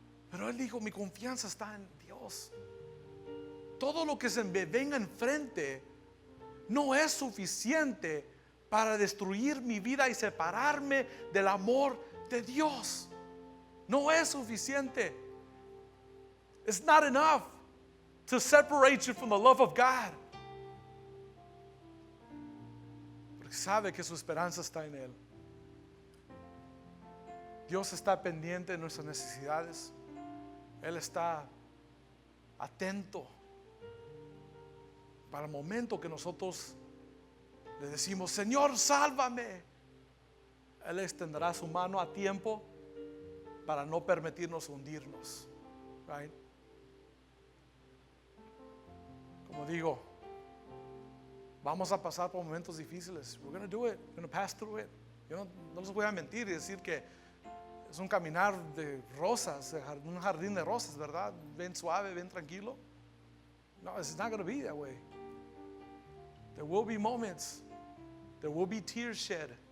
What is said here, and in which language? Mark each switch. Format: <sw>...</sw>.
<es>Pero él dijo, mi confianza está en Dios. Todo lo que se me venga enfrente no es suficiente para destruir mi vida y separarme del amor de Dios. No es suficiente.</es> <en>It's not enough to separate you from the love of God.</en> <es>Porque sabe que su esperanza está en Él. Dios está pendiente de nuestras necesidades. Él está atento para el momento que nosotros le decimos, Señor, sálvame. Él extenderá su mano a tiempo para no permitirnos hundirnos.</es> <en>Right?</en> <es>Como digo, vamos a pasar por momentos difíciles.</es> <en>We're going to do it. We're going to pass through it.</en> <es>Yo no les voy a mentir y decir que es un caminar de rosas, un jardín de rosas, ¿verdad? Bien suave, bien tranquilo.</es> <en>No, it's not going to be that way. There will be moments. There will be tears shed.</en>